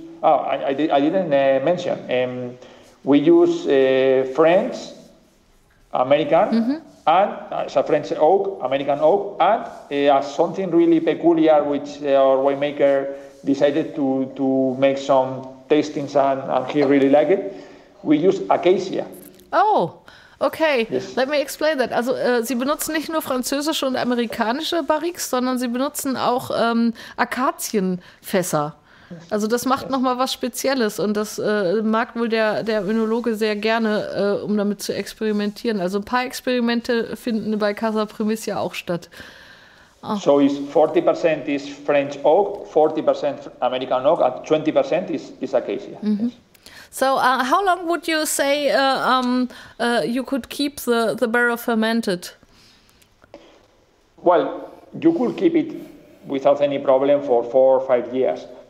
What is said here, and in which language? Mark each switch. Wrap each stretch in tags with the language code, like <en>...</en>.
<en>I didn't mention. We use French, American, and it's a French oak, American oak, and something really peculiar, which our winemaker decided to make some tastings, and he really liked it. We use acacia. Oh, okay. Yes. Let me explain that.</en> <de>Also, Sie benutzen nicht nur französische und amerikanische Barriques, sondern Sie benutzen auch Akazienfässer. Also das macht nochmal was Spezielles, und das mag wohl der Önologe sehr gerne, um damit zu experimentieren. Also ein paar Experimente finden bei Casa Primicia auch statt.</de> <en>So 40% is French oak, 40% American oak, and 20% is acacia. Yes. So how long would you say you could keep the barrel fermented? Well, you could keep it without any problem for 4 or 5 years.</en>